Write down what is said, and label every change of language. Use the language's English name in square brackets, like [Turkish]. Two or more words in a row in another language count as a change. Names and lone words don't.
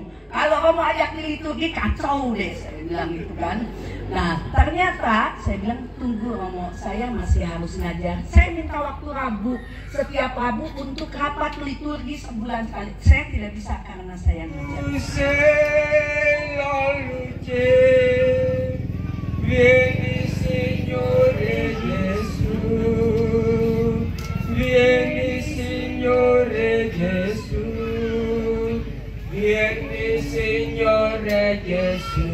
[Indonesian] Kalau Romo ajak di liturgi kacau deh, saya bilang gitu kan. Nah, ternyata saya bilang, tunggu Romo, saya masih harus ngajar. Saya minta waktu Rabu, setiap Rabu untuk rapat liturgi sebulan sekali. Saya tidak bisa karena saya ngajar. [Italian] Vieni Signore Gesù, vieni Signore Gesù, vieni Signore Gesù.